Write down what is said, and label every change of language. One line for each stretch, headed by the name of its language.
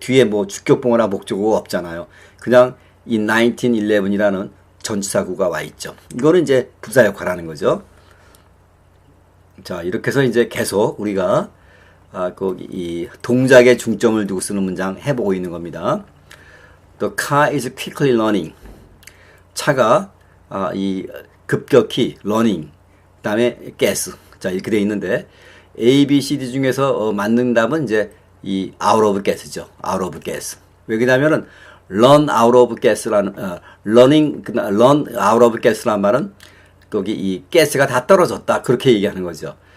Korean: 뒤에 뭐 주격보호나 목적어가 없잖아요. 그냥 in 1911이라는 전치사구가 와 있죠. 이거는 이제 부사 역할하는 거죠. 자, 이렇게 해서 이제 계속 우리가 이 동작에 중점을 두고 쓰는 문장 해보고 있는 겁니다.
English: The car is quickly running.
Korean: 차가 급격히 running. 그다음에 gas. 자, 이렇게 돼 있는데 A, B, C, D 중에서 맞는 답은 이제 이 out of gas죠.
English: out of gas.
Korean: 왜 그러냐면은 run out of gas라는 run out of gas라는 말은 거기 이 가스가 다 떨어졌다 그렇게 얘기하는 거죠.